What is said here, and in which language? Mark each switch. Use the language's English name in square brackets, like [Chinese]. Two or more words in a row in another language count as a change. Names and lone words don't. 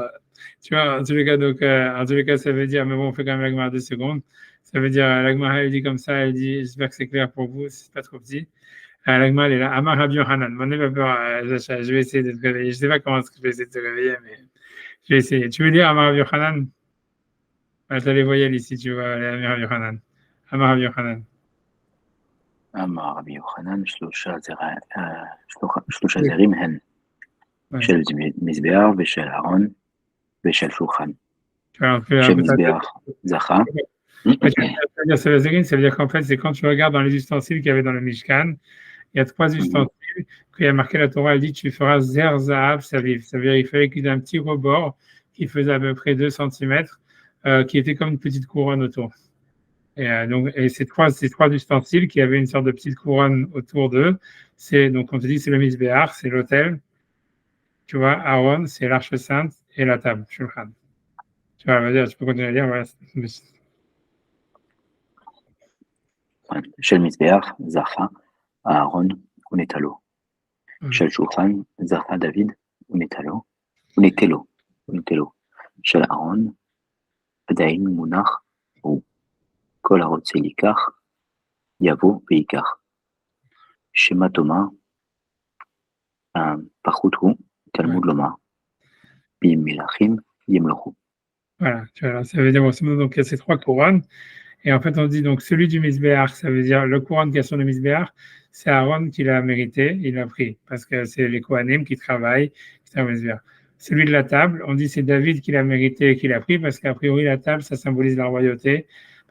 [French] Tu vois, en tous les cas, donc, en tous les cas, ça veut dire, mais bon, on fait quand même l'agma 2 secondes. Ça veut dire, l'agma, elle dit comme ça, elle dit, j'espère que c'est clair pour vous, c'est pas trop petit. L'agma, elle est là, [Hebrew] אמר רבי יוחנן. [French] Mon n'aie pas peur, je vais essayer de te réveiller. Je sais pas comment est-ce que je vais essayer de te réveiller, mais je vais essayer. Tu veux dire [Hebrew] אמר רבי יוחנן? [French] Tu as les voyelles ici, tu vois, [Hebrew] אמר רבי יוחנן. אמר רבי יוחנן. אמר רבי יוחנן שלושה זרים הן של מזבח ושל אהרון ושל שולחן. של מזבח זכה. [French] Ça veut dire qu'en fait, c'est quand tu regardes dans les ustensiles qu'il y avait dans le Mishkan, il y a 3 ustensiles, qu'il y a marqué la Torah, elle dit tu feras [Hebrew] זר זהב סביב. [French] Ça veut dire qu'il fallait qu'il y ait un petit rebord qui faisait à peu près 2 cm, qui était comme une petite couronne autour. Et ces trois ustensiles qui avaient une sorte de petite couronne autour d'eux, donc on te dit c'est le Mizbeach, c'est l'autel, tu vois, Aaron, c'est l'arche sainte et la table, Shulchan. Tu vois, vas-y, tu peux continuer à dire, voilà. [Hebrew] של מזבח זכה אהרון ונטלו. של שולחן זכה דוד ונטלו. של אהרון עדיין מונח הוא. כל הרוצה ייקח, יבוא וייקח. שמא תאמר, פחות הוא, תלמוד לומר, במלכים ימלכו. [French] Voilà, tu vois, ça veut dire, donc il y a ces 3 couronnes. Et en fait, on dit donc celui du Mizbeach, ça veut dire le couronne qui a sur le Mizbeach, c'est Aaron qui l'a mérité, il l'a pris, parce que c'est les Kohanim qui travaillent, qui travaillent au Mizbeach. Celui de la table, on dit c'est David qui l'a mérité et qui l'a pris, parce qu'a priori, la table, ça symbolise la royauté.